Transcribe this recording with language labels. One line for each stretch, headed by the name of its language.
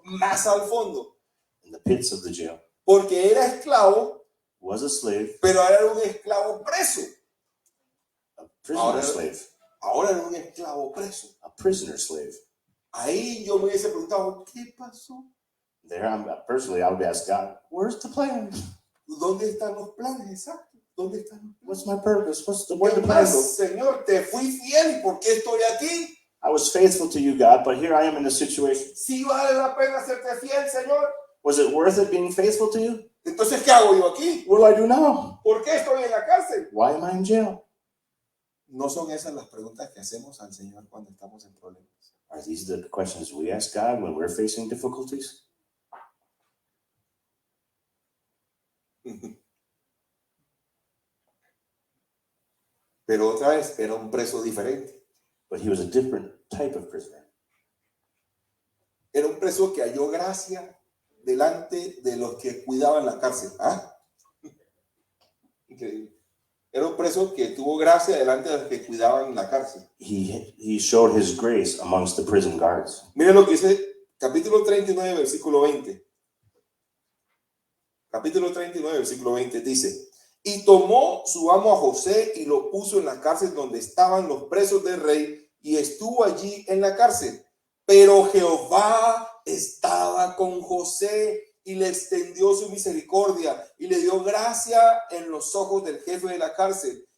Spanish: más al fondo,
English: in the pits of the jail.
Spanish: porque era esclavo,
English: Was a slave,
Spanish: pero ahora era un esclavo preso.
English: a prisoner slave,
Spanish: Ahora era un esclavo preso.
English: a prisoner slave.
Spanish: Ahí yo me hubiese preguntado, ¿qué pasó?
English: There, personally, I would ask God, where's the plan?
Spanish: ¿Dónde están los planes? Exacto. ¿Dónde están los planes?
English: What's my purpose? Where's the
Spanish: ¿Qué
English: plan?
Spanish: más, Señor? Te fui fiel y ¿por qué estoy aquí?
English: I was faithful to you, God, but here I am in this situation.
Spanish: ¿Sí vale la pena serte fiel, Señor?
English: Was it worth it being faithful to you?
Spanish: Entonces, ¿qué hago yo aquí?
English: What do I do now?
Spanish: ¿Por qué estoy en la cárcel?
English: Why am I in jail?
Spanish: No son esas las preguntas que hacemos al Señor cuando estamos en problemas.
English: Are these the questions we ask God when we're facing difficulties?
Spanish: Pero otra vez, era un preso diferente.
English: But he was a different type of prisoner.
Spanish: Era un preso que halló gracia delante de los que cuidaban la cárcel. ¿Ah? Increíble. Era un preso que tuvo gracia delante de los que cuidaban la cárcel.
English: He showed his grace amongst the prison guards.
Spanish: Miren lo que dice capítulo 39, versículo 20. Capítulo 39, versículo 20 dice, y tomó su amo a José y lo puso en la cárcel donde estaban los presos del rey y estuvo allí en la cárcel. Pero Jehová estaba con José y le extendió su misericordia y le dio gracia en los ojos del jefe de la cárcel.